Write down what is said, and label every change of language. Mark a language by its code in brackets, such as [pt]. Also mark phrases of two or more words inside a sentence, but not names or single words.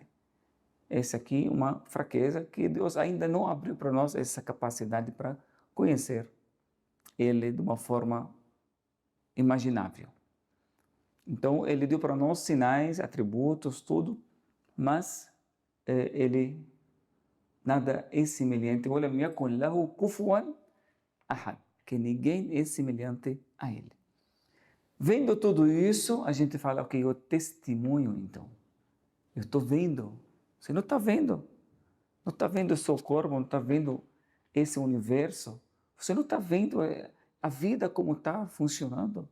[pt] Essa aqui é uma fraqueza que Deus ainda não abriu para nós essa capacidade para conhecer Ele de uma forma imaginável. Então, Ele deu para nós sinais, atributos, tudo, mas Ele nada é semelhante. [ar] وَلَمْ يَكُنْ لَهُ كُفُوًا أَحَدٌ, [pt] que ninguém é semelhante a Ele. Vendo tudo isso, a gente fala, ok, eu testemunho então. Eu estou vendo. Você não está vendo. Não está vendo o seu corpo, não está vendo esse universo. Você não está vendo a vida como está funcionando.